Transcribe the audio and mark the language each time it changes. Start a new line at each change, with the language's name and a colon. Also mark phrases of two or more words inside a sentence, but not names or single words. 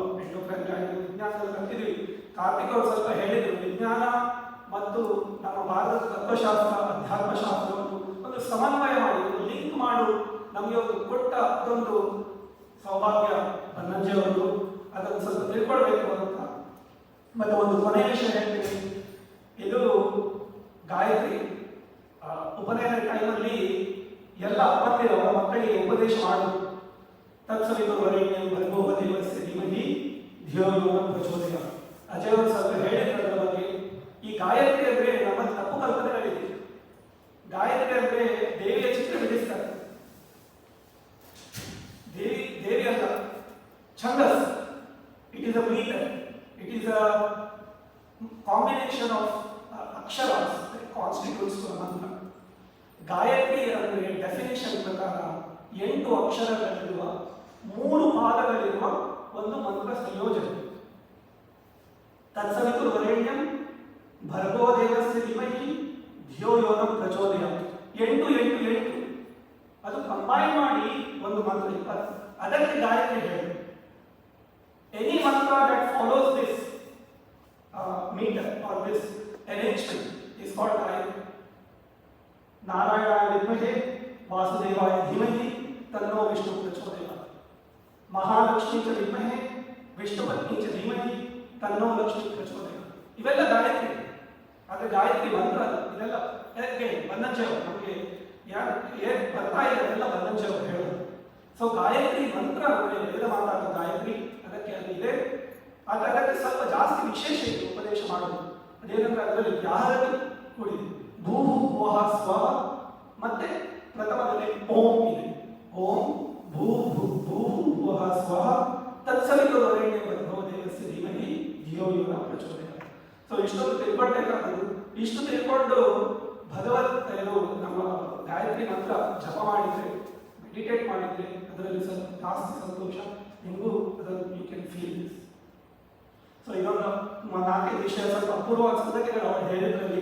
English: endocrine gland
Kannada: ವಿಜ್ಞಾನದಲ್ಲಿ ಕಲ್ತಿದ್ದೀವಿ. ಕಾರ್ತಿಕ್ ಅವರು ಸ್ವಲ್ಪ ಹೇಳಿದರು, ವಿಜ್ಞಾನ ಮತ್ತು ನಮ್ಮ ಭಾರತದ ತತ್ವಶಾಸ್ತ್ರ, ಅಧ್ಯಾತ್ಮಶಾಸ್ತ್ರವನ್ನು ಒಂದು ಸಮನ್ವಯ ಮಾಡಿ, ಒಂದು ಲಿಂಕ್ ಮಾಡು, ನಮಗೆ ಒಂದು ಕೊಟ್ಟ ಅದೊಂದು ಸೌಭಾಗ್ಯ ಬನ್ನಂಜೆಯವರು. ಅದನ್ನು ಸ್ವಲ್ಪ ತಿಳ್ಕೊಳ್ಬೇಕು ಅಂತ. ಮತ್ತೆ ಒಂದು ಕೊನೆಯ ವಿಷಯ ಹೇಳ್ತೀನಿ. ಇದು ಗಾಯತ್ರಿ ಉಪನಯನ ಟೈಮಲ್ಲಿ ಎಲ್ಲ ಅಪ್ಪಂದಿರು ಅವರ ಮಕ್ಕಳಿಗೆ ಉಪದೇಶ ಮಾಡುವುದು.
Sanskrit: ತತ್ಸವಿತುರ್ವರೆಣ್ಯಂ ಭರ್ಗೋ ದೇವಸ್ಯ ಧೀಮಹಿ ಧಿಯೋ ಯೋ ನಃ ಪ್ರಚೋದಯಾತ್.
Kannada: ಅಜಯ್ ಅವರು ಸ್ವಲ್ಪ ಹೇಳಿದ್ರು ಅದರ ಬಗ್ಗೆ. ಈ ಗಾಯತ್ರಿ ಅಂದ್ರೆ ನಮ್ಮಲ್ಲಿ ತಪ್ಪು ಕಲ್ಪನೆಗಳಿದೆ. ಗಾಯತ್ರಿ ಅಂದ್ರೆ ದೇವಿಯ ಚಿತ್ರ ಬಿಡಿಸ್ತಾರೆ. ದೇವಿ ಅಲ್ಲ, ಛಂದಸ್.
English: it is a meter, it is a combination of aksharas constitutes mantra.
Kannada: ಗಾಯತ್ರಿ ಅಂದರೆ ಡೆಫಿನೇಷನ್ ಪ್ರಕಾರ 8 ಅಕ್ಷರಗಳಿರುವ 3 ಪಾದಗಳಿರುವ ಒಂದು ಮಂತ್ರ ಸಂಯೋಜನೆ.
Sanskrit: ತತ್ಸವಿತುರ್ವರೆಣ್ಯಂ ಭರ್ಗೋ ದೇವಸ್ಯ ಧೀಮಹಿ ಧಿಯೋ ಯೋ ನಃ ಪ್ರಚೋದಯಾತ್.
Kannada: 8 ಅದು ಕಂಬೈನ್ ಮಾಡಿ ಒಂದು ಮಂತ್ರ 20. ಅದಕ್ಕೆ ಗಾಯತ್ರಿ ಹೇಳಿ.
English: any mantra that follows this meter or this arrangement is called Gayatri.
Sanskrit: ನಾರಾಯಣಾಯ ವಿದ್ಮಹೇ ವಾಸುದೇವಾಯ ಧೀಮಹಿ ತನ್ನೋ ವಿಷ್ಣು ಪ್ರಚೋದಯಾತ್. ಮಹಾಲಕ್ಷ್ಮೀ ಚ ವಿದ್ಮಹೇ ವಿಷ್ಣುಪತ್ನಿ ಚ ಧೀಮಹಿ ತನ್ನೋ ಲಕ್ಷ್ಮೀ ಪ್ರಚೋದಯಾತ್.
Kannada: ಇವೆಲ್ಲ ಗಾಯತ್ರಿ. ಆದರೆ ಗಾಯತ್ರಿ ಮಂತ್ರ ಇದೆಲ್ಲ ಯಾಕೆ ಬನ್ನಂಜೆಯವರು ನಮಗೆ ಏನು ಬರ್ತಾ ಇದೆ ಅದೆಲ್ಲ ಬನ್ನಂಜೆಯವರು ಹೇಳೋದು. ಸೊ ಗಾಯತ್ರಿ ಮಂತ್ರ ಅಂದರೆ ವೇದ ಮಾತಾಡ ಗಾಯತ್ರಿ, ಅದಕ್ಕೆ ಅದು ಇದೆ. ಆದರೆ ಅದಕ್ಕೆ ಸ್ವಲ್ಪ ಜಾಸ್ತಿ ವಿಶೇಷ ಇದೆ ಉಪದೇಶ ಮಾಡೋದು. ಅದೇನಂದ್ರೆ ಅದರಲ್ಲಿ ಯಾರದಿ ಕೂಡಿದೆ.
Sanskrit: ಭೂ ಭೋಹ ಸ್ವಹ
Kannada: ಮತ್ತೆ ಪ್ರಥಮದಲ್ಲಿ ಓಂ ಇದೆ.
Sanskrit: ಓಂ ಭೂ ಭೂ ಭೂ ಭೋಹ ಸ್ವಹ ತತ್ಸವಿತುರ್ವರೆಣ್ಯಂ ಭರ್ಗೋ ದೇವಸ್ಯ ಧೀಮಹಿ ಧಿಯೋ ಯೋ ನಃ ಪ್ರಚೋದಯಾತ್.
Kannada: ಸೊ ಇಷ್ಟೊಂದು ತಿಳ್ಕೊಳ್ಬೇಕಾದ್ರು, ಇಷ್ಟು ತಿಳ್ಕೊಂಡು ಭಗವತ್ ಇದು ನಮ್ಮ ಗಾಯತ್ರಿ ಮಂತ್ರ ಜಪ ಮಾಡಿದ್ರೆ, ಮೆಡಿಟೇಟ್ ಮಾಡಿದ್ರೆ ಅದರಲ್ಲಿ ಸ್ವಲ್ಪ ಜಾಸ್ತಿ ಸಂತೋಷ ನಿಮಗೂ ಅದನ್ನು
English: you can feel this.
Kannada: ಸೊ ಇದೊಂದು 4 ವಿಷಯ ಸ್ವಲ್ಪ ಅಪೂರ್ವವಾದ ಸಂಗತಿಗಳು ಅವರು ಹೇಳಿದ್ರಲ್ಲಿ.